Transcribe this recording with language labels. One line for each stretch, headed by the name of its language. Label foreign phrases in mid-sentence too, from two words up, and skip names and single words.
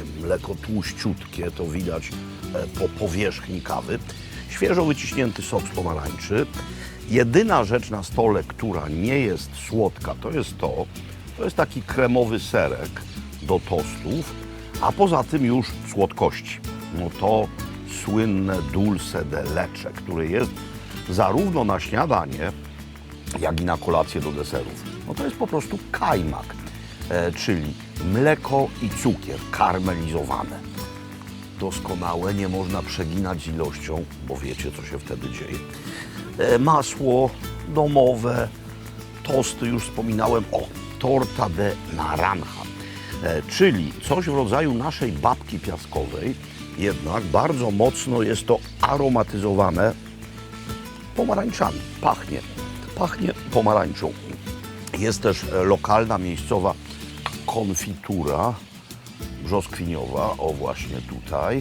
Polish: Mleko tłuściutkie, to widać po powierzchni kawy. Świeżo wyciśnięty sok z pomarańczy. Jedyna rzecz na stole, która nie jest słodka, to jest taki kremowy serek do tostów, a poza tym już słodkości. No to słynne
Spanish: dulce de leche,
Polish: które jest zarówno na śniadanie, jak i na kolację do deserów. No to jest po prostu kajmak, czyli mleko i cukier karmelizowane. Doskonałe, nie można przeginać z ilością, bo wiecie, co się wtedy dzieje. Masło domowe, tosty, już wspominałem,
Spanish: torta de naranja,
Polish: czyli coś w rodzaju naszej babki piaskowej, jednak bardzo mocno jest to aromatyzowane pomarańczami. Pachnie pomarańczą. Jest też lokalna, miejscowa konfitura brzoskwiniowa, o właśnie tutaj.